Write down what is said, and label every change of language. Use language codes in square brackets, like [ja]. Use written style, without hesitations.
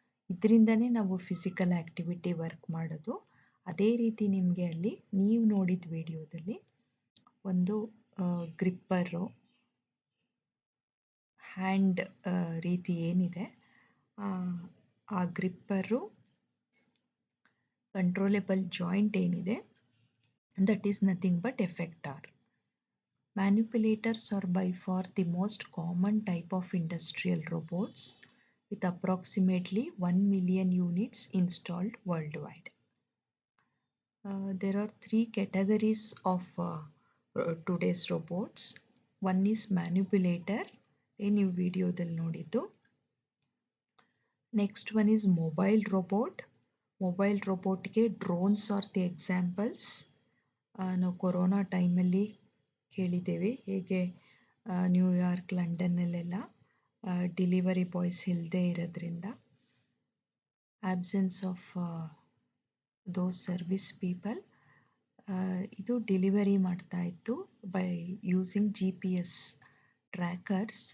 [kn] ಇದರಿಂದನೇ ನಾವು physical activity work ಮಾಡೋದು. ಅದೇ ರೀತಿ ನಿಮಗೆ ಅಲ್ಲಿ ನೀವು ನೋಡಿದ ವಿಡಿಯೋದಲ್ಲಿ ಒಂದು ಗ್ರಿಪ್ಪರು, ಹ್ಯಾಂಡ್ ರೀತಿ ಏನಿದೆ, ಆ ಗ್ರಿಪ್ಪರು ಕಂಟ್ರೋಲೆಬಲ್ ಜಾಯಿಂಟ್ ಏನಿದೆ, [en] That is nothing but effector. Manipulators are by far the most common type of industrial robots, with approximately 1 million units installed worldwide. There are 3 categories of today's robots. One is manipulator, [kn] ನೀವು ವಿಡಿಯೋದಲ್ಲಿ ನೋಡಿದ್ದು. [en] Next one is mobile robot. Mobile ರೋಬೋಟ್ಗೆ drones are the examples. [kn] ನಾವು corona ಟೈಮಲ್ಲಿ ಕೇಳಿದ್ದೇವೆ ಹೇಗೆ New York, ಲಂಡನ್ನಲ್ಲೆಲ್ಲ delivery boys ಇಲ್ಲದೆ ಇರೋದ್ರಿಂದ, [en] absence of those service people, [kn] ಇದು delivery ಮಾಡ್ತಾಯಿತ್ತು [en] By using GPS trackers.